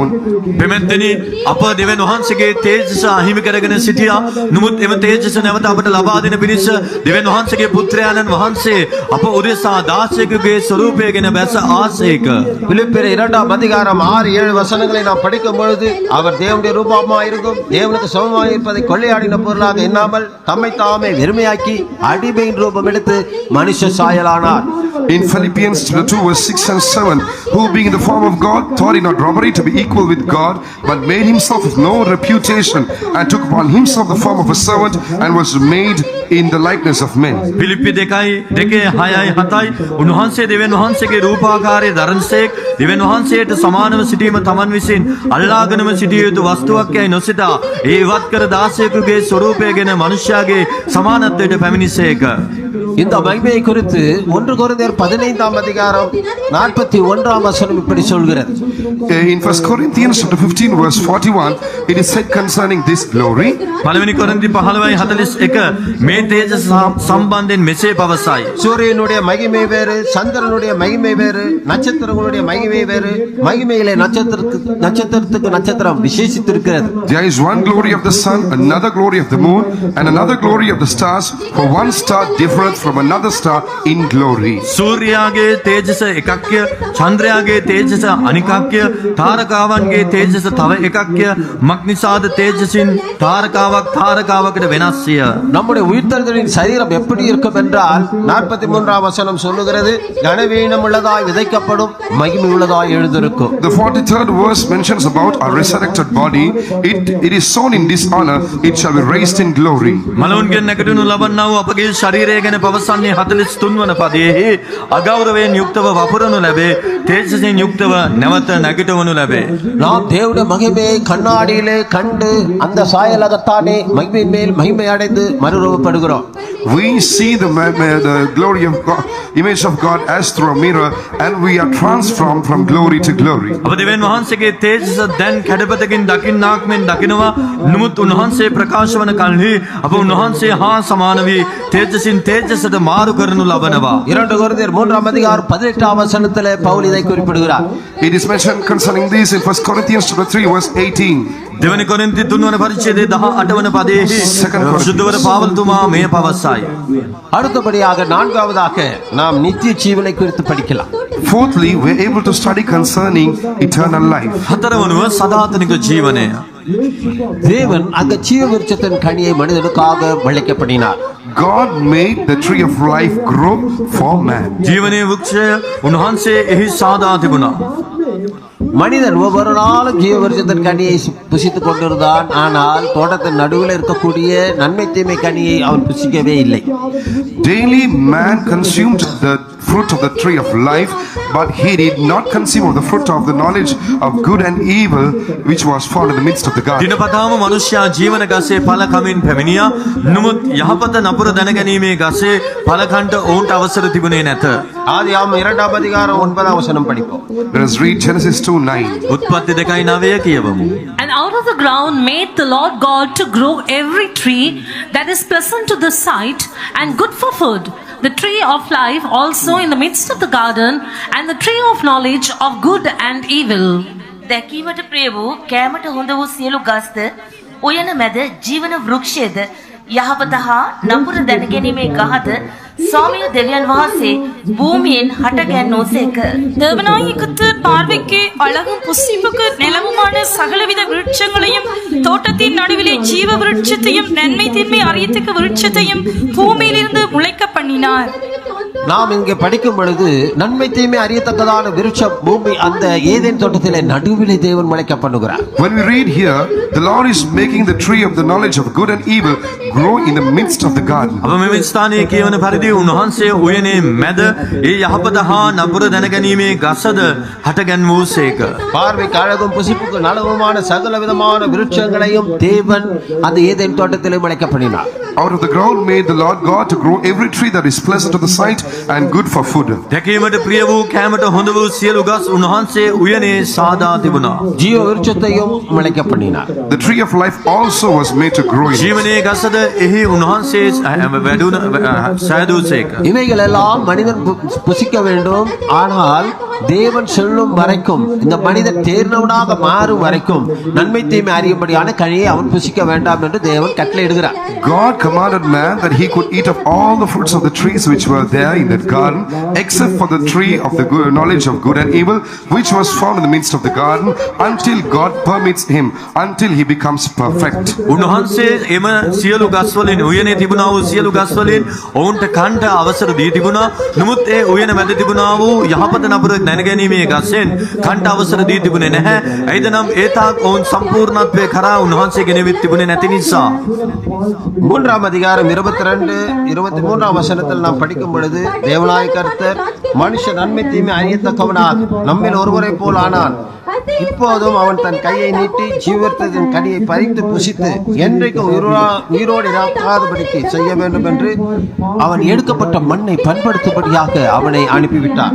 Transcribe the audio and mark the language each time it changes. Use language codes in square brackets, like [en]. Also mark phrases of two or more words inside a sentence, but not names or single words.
[si] පෙමෙන්දෙනි අප දෙවියන් වහන්සේගේ තේජස අහිමි කරගෙන සිටියා. නමුත් එම තේජස නැවත අපට ලබා දෙන පිණිස දෙවියන් වහන්සේගේ පුත්‍රයාණන් වහන්සේ අප උදෙසා දාසයෙකුගේ ස්වරූපයගෙන බැස ආසේක. [ta] பிலிப்பியர் 2 அதிகாரம் 6-7 வசனங்களை நாம் படிக்கும் பொழுது அவர் தேவனுடைய ரூபமாய் இருந்தும் தேவனுக்கு சமமாய் இருப்பதை கொள்ளையாடின பொருளாக எண்ணாமல் தம்மை தாமே வெறுமையாக்கி அடிமையின் ரூபம் எடுத்து மனுஷ சாயலானார். [en] In Philippians 2 verse 6 and 7, who being in the form of God thought it not robbery to be equal with God, but made himself of no reputation, and took upon himself the form of a servant, and was made in the likeness of men. [si] පිලිප්පි 2:6-7 උන්වහන්සේ දෙවියන් වහන්සේගේ රූපාකාරයේ දරන්සේක් දෙවියන් වහන්සේට සමානව සිටීම තමන් විසින් අල්ලාගෙනම සිටිය යුතු වස්තුවක් යයි නොසිතා ඒ ඉවත් කර දාසයෙකුගේ ස්වරූපයගෙන මනුෂ්‍යයාගේ සමානත්වයට පැමිණිසේක. [ta] இந்த மகிமையை குறித்து 1 கொரிந்தியர் 15 அதிகாரம் 41 வசனம் இப்படி சொல்கிறது. [en] In 1 Corinthians chapter 15 verse 41, it is said concerning this glory. [si] පළවෙනි කොරින්ති 15:41 මේ තේජස සම්බන්ධයෙන් මෙසේ පවසයි. [ta] சூரியனுடைய மகிமை வேறு, சந்திரனுடைய மகிமை வேறு, நட்சத்திரங்களுடைய மகிமை வேறு. மகிமையிலே நட்சத்திரத்துக்கு நட்சத்திரம் விசேஷித்திருக்கிறது. [en] There is one glory of the sun, another glory of the moon, and another glory of the stars, for one star differeth from another star in glory. [si] සූර්යාගේ තේජස එකක්ය, චන්ද්‍රයාගේ තේජස අනිකක්ය, තාරකාවන්ගේ තේජස තව එකක්ය. මක්නිසාද තේජසින් තාරකාවකට වෙනස්ය. [ta] நம்முடைய உயிர்த்தெழுதலின் சரீரம் எப்படி இருக்கும் என்றால் 43 வசனம் சொல்லுகிறது, கனவீனம் உள்ளதாய் விதைக்கப்படும், மகிமை உள்ளதாய் எழுந்திருக்கும். [en] The 43rd verse mentions about our resurrected body. It is sown in dishonor, it shall be raised in glory. [si] මලවුන්ගෙන් නැගිටිනු ලබන්නා වූ අපගේ ශරීරය ගැන පවසන්නේ 43 වන පදයෙහි අගෞරවයෙන් යුක්තව වපුරනු ලැබේ, තේජසින් යුක්තව නැවත නැගිටවනු ලැබේ. [ta] நாம் தேவனுடைய மகிமையை கண்ணாடியிலே கண்டு அந்த சாயலாகத்தானே மகிமையின் மேல் மகிமை அடைந்து மறுரூபப்படுகிறோம். [en] We see the glory of God, image of God as through a mirror, and we are transformed from glory to glory. [si] අප දෙවියන් වහන්සේගේ තේජස දැන් කැඩපතකින් දකින්නාක් මෙන් දකිනවා. නමුත් උන්වහන්සේ ප්‍රකාශ වන කල්හි අප උන්වහන්සේ හා සමාන වී තේජසින් තේජසට මාරු කරනු ලබනවා. [ta] 2 கொரிந்தியர் 3 அதிகாரம் 18 வசனத்திலே பவுல் இதை குறிப்பிடுகிறார். [en] It is mentioned concerning this in 1 Corinthians chapter 3 verse 18. [si] දෙවනි කොරින්ති 3 වන පරිච්ඡේදයේ 18 වන පදයෙහි සුද්ධවර පාවල්තුමා මේ පවසයි. [ta] அடுத்தபடியாக நான்காவதாக நாம் நித்திய ஜீவனை குறித்து படிக்கலாம். [en] Fourthly, we are able to study concerning eternal life. [si] හතරවනුව සදාතනික ජීවනය. [ta] தேவன் அந்த ஜீவ விருட்சத்தின் கனியை மனிதனுக்காக விளைக்கப்படினார். [en] God made the tree of life grow for man. [si] ජීවනයේ වෘක්ෂය උන්වහන්සේ එහි සාදා තිබුණා. [ta] மனிதன் ஒவ்வொரு நாளும் ஜீவ விருட்சத்தின் கனியை புசித்துக் கொண்டிருந்தான். ஆனால் தோட்டத்தின் நடுவில் இருக்கக்கூடிய நன்மை தீமை கனியை அவன் புசிக்கவே இல்லை. [en] Daily man consumed the fruit of the tree of life, but he did not consume of the fruit of the knowledge of good and evil, which was found in the midst of the garden. [si] දිනපතාම මනුෂ්‍යයා ජීවන ගසේ ඵල කමින් පැමිණියා. නමුත් යහපත නපුර දැනගැනීමේ ගසේ ඵල කන්ට ඔවුන්ට අවසර තිබුණේ නැත. [ta] ஆதியாகமம் 2 அதிகாரம் 9 வசனம் படிப்போம். [en] Let us read Genesis 2:9. [si] උත්පත්ති 2:9 කියවමු. [en] And out of the ground made the Lord God to grow every tree that is pleasant to the sight and good for food, the tree of life also in the midst of the garden, and the tree of knowledge of good and evil. [si] දැකීමට ප්‍රිය වූ කෑමට හොඳ වූ සියලු ගස්ද උයන මැද ජීවන වෘක්ෂයේද යහපත හා නපුර දැනගැනීමේ ගහද සෞම්‍ය දෙවියන් වහන්සේ භූමියෙන් හටගැන්වූසේක. [ta] தேவனாகிய கர்த்தர் பார்வைக்கு அழகும் புசிப்புக்கு நிலமுமான சகலவித விருட்சங்களையும் தோட்டத்தின் நடுவிலே ஜீவ விருட்சத்தையும் நன்மை தீன்மை அறியத்தக்க விருட்சத்தையும் பூமியிலிருந்து முளைக்க பண்ணினார். நாம் இங்கே படிக்கும் பொழுது நன்மை தீமை அறியத்தக்கதான விருட்சம் பூமி அந்த ஏதேன் தோட்டத்திலே நடுவிலே தேவன் முளைக்க பண்ணுகிறார். [en] When we read here, the Lord is making the tree of the knowledge of good and evil grow in the midst of the garden. [si] අප මෙම ස්ථානයේ කියවන පරිදි උන්වහන්සේ උයනේ මැද ඒ යහපත හා නපුර දැනගැනීමේ ගසද හටගන්වූසේක. [ta] பார்வைக்கு அழகும் புசிப்புக்கு நலவுமான சகல விதமான விருட்சங்களையும் தேவன் அந்த ஏதேன் தோட்டத்திலே முளைக்க பண்ணினார். [en] Out of the ground made the Lord God to grow every tree that is pleasant to the sight and good for food. [si] දැකීමට ප්‍රිය වූ කැමට හොඳ වූ සියලු ගස් උන්වහන්සේ උයනේ සාදා තිබුණා. [ta] ஜீவ விருட்சத்தையும் முளைக்க பண்ணினார். [en] The tree of life also was made to grow in it. [si] ජීවනයේ ගසද එහි උන්වහන්සේ වැඩුණ සෑදූසේක. [ta] இவைகள் எல்லாம் மனிதன் புசிக்க வேண்டும். ஆனால் தேவன் சொல்லும் வரைக்கும் இந்த மனிதன் தேர்ந்தவனாக மாறும் வரைக்கும் நன்மை தீமை அறியும்படியான கனியை அவன் புசிக்க வேண்டாம் என்று தேவன் கட்டளையிடுகிறார். [en] God commanded man that he could eat of all the fruits of the trees which were there in that garden, except for the tree of the knowledge of good and evil, which was found in the midst of the garden, until God permits him, until he becomes perfect. [si] උන්වහන්සේ එම සියලු ගස් වලින් උයනේ තිබුණා වූ සියලු ගස් වලින් ඔවුන්ට කන්ට අවසර දී තිබුණා. නමුත් ඒ උයන මැද තිබුණා වූ යහපත නපුර දැනගැනීමේ ගසෙන් කන්ට අවසර දී තිබුණේ නැහැ. එයිද නම් ඒ තාක් ඔවුන් සම්පූර්ණත්වයේ කරා උන්වහන්සේ ගෙනෙවිත් තිබුණේ නැති නිසා. [ta] 3 அதிகாரம் 22 23 வசனத்தில் நாம் படிக்கும் பொழுது தேவனாய கர்த்தர் மனுஷ நன்மை தீமை அறியத்தக்கவனாக நம்மில் ஒருவரை போல் ஆனான். இப்போதும் அவன் தன் கையை நீட்டி ஜீவத்தின் கனியை பறித்து புசித்து என்றைக்கு உயிரோடு இராக்காதபடிக்கு செய்ய வேண்டும் என்று அவன் எடுக்கப்பட்ட மண்ணை பண்படுத்தும்படியாக அவனை அனுப்பிவிட்டார்.